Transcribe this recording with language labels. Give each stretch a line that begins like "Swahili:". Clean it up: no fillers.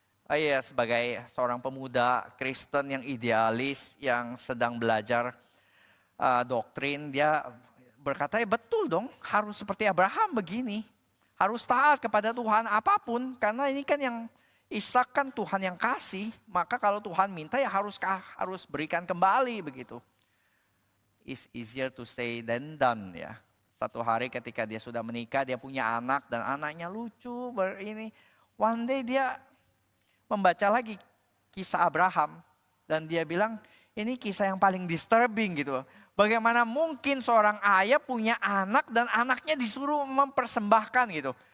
Indonesian: Iya, sebagai seorang pemuda Kristen yang idealis, yang sedang belajar doktrin, dia berkata, betul dong, harus seperti Abraham begini. Harus taat kepada Tuhan apapun, karena ini kan yang Ishak kan Tuhan yang kasih, maka kalau Tuhan minta ya harus berikan kembali begitu.
English: It's easier to say than done ya.
Indonesian: Satu hari ketika dia sudah menikah, dia punya anak dan anaknya lucu ini.
English: One day
Indonesian: dia membaca lagi kisah Abraham dan dia bilang ini kisah yang paling disturbing gitu. Bagaimana mungkin seorang ayah punya anak dan anaknya disuruh mempersembahkan gitu.